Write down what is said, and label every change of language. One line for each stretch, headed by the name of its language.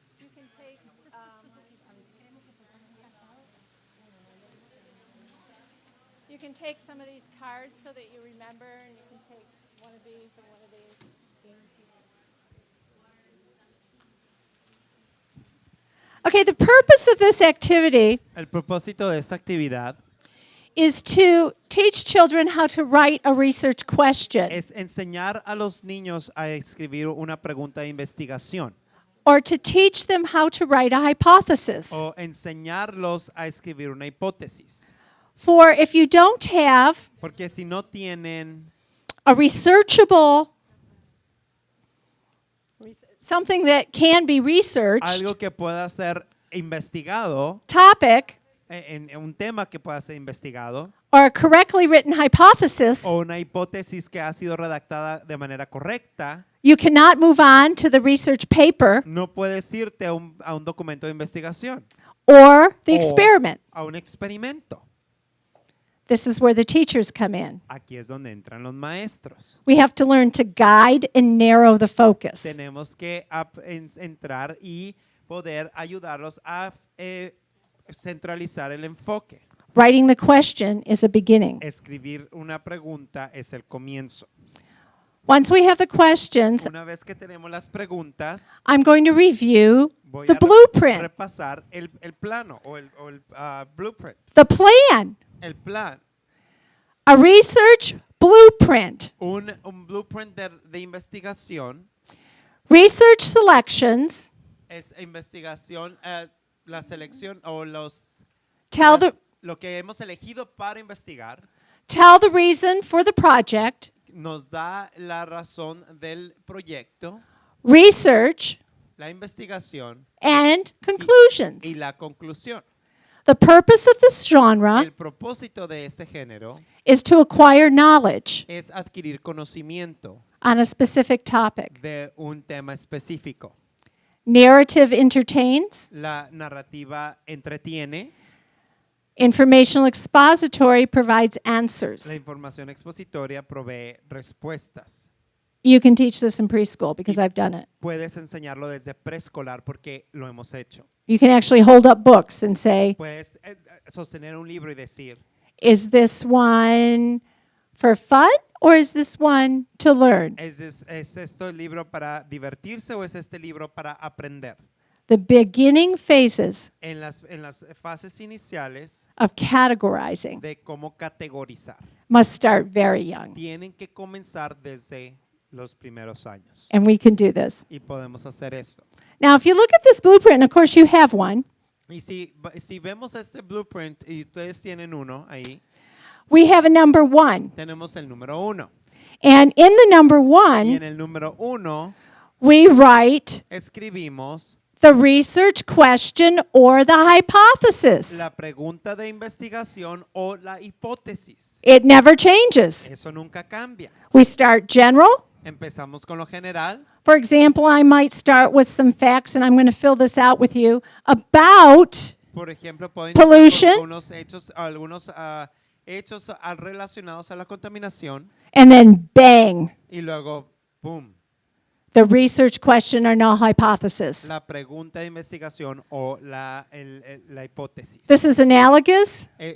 English: You can take, you can take some of these cards so that you remember, and you can take one of these and one of these. Okay, the purpose of this activity
Spanish: El propósito de esta actividad
English: is to teach children how to write a research question
Spanish: es enseñar a los niños a escribir una pregunta de investigación
English: or to teach them how to write a hypothesis.
Spanish: o enseñarlos a escribir una hipótesis.
English: For if you don't have
Spanish: Porque si no tienen
English: a researchable, something that can be researched
Spanish: algo que pueda ser investigado,
English: topic
Spanish: en un tema que pueda ser investigado,
English: or a correctly written hypothesis,
Spanish: o una hipótesis que ha sido redactada de manera correcta,
English: you cannot move on to the research paper
Spanish: no puedes irte a un documento de investigación.
English: or the
Spanish: o
English: experiment.
Spanish: a un experimento.
English: This is where the teachers come in.
Spanish: Aquí es donde entran los maestros.
English: We have to learn to guide and narrow the focus.
Spanish: Tenemos que entrar y poder ayudarlos a centralizar el enfoque.
English: Writing the question is a beginning.
Spanish: Escribir una pregunta es el comienzo.
English: Once we have the questions,
Spanish: Una vez que tenemos las preguntas,
English: I'm going to review
Spanish: voy
English: the
Spanish: a
English: blueprint,
Spanish: repasar el plano o el blueprint,
English: the plan,
Spanish: el plan.
English: a research blueprint,
Spanish: Un blueprint de investigación
English: research selections,
Spanish: es investigación, es la selección o
English: tell the,
Spanish: lo que hemos elegido para investigar.
English: tell the reason for the project,
Spanish: Nos da la razón del proyecto,
English: research,
Spanish: la investigación
English: and
Spanish: y
English: conclusions.
Spanish: la conclusión.
English: The purpose of this genre
Spanish: El propósito de este género
English: is to acquire knowledge
Spanish: es adquirir conocimiento
English: on a specific topic.
Spanish: de un tema específico.
English: Narrative entertains,
Spanish: La narrativa entretiene,
English: informational expository provides
Spanish: la
English: answers.
Spanish: información expositoria provee respuestas.
English: You can teach this in preschool because I've done it.
Spanish: Puedes enseñarlo desde preescolar porque lo hemos hecho.
English: You can actually hold up books and say,
Spanish: Puedes sostener un libro y decir,
English: is this one for fun or is this one to learn?
Spanish: ¿es esto el libro para divertirse o es este libro para aprender?
English: The beginning phases
Spanish: En las fases iniciales
English: of categorizing
Spanish: de cómo categorizar,
English: must start very young.
Spanish: tienen que comenzar desde los primeros años.
English: And we can do this.
Spanish: Y podemos hacer esto.
English: Now, if you look at this blueprint, and of course you have one,
Spanish: Y si vemos este blueprint y ustedes tienen uno ahí,
English: we have a number 1.
Spanish: tenemos el número 1.
English: And in the number
Spanish: Y
English: 1,
Spanish: en el número 1
English: we write
Spanish: escribimos
English: the research question or the hypothesis.
Spanish: la pregunta de investigación o la hipótesis.
English: It never changes.
Spanish: Eso nunca cambia.
English: We start general.
Spanish: Empezamos con lo general.
English: For example, I might start with some facts, and I'm going to fill this out with you, about
Spanish: Por ejemplo, pueden
English: Pollution.
Spanish: algunos hechos relacionados a la contaminación
English: and then bang,
Spanish: y luego, boom,
English: the research question or null hypothesis.
Spanish: la pregunta de investigación o la hipótesis.
English: This is analogous